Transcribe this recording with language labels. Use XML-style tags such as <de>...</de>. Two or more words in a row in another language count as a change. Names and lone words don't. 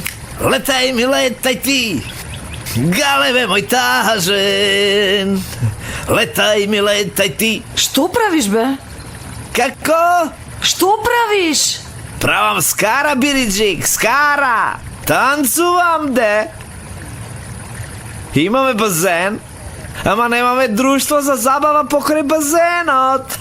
<mk>Летај ми, летај ти, галебе мој тажен. Летај ми, летај ти. Што правиш, бе? Како? Што правиш? Правам скара, Бириджик, скара. Танцувам, де. Имаме базен, ама немаме друштво за забава покрај базенот.</mk>